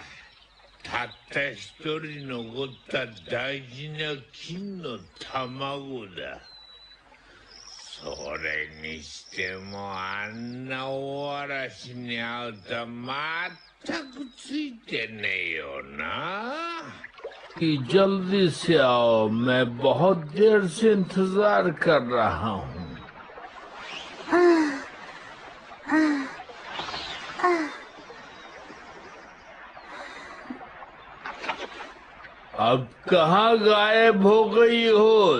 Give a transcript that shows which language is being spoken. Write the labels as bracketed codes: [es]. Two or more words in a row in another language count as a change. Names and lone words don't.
[ja] たった一人残った大事な金の卵だ。それにしてもあんな大嵐に会うとは全くついてねえよな。 [hi] कि जल्दी से आओ, मैं बहुत देर से इंतजार कर रहा हूँ। अब कहाँ गायब हो गई हो?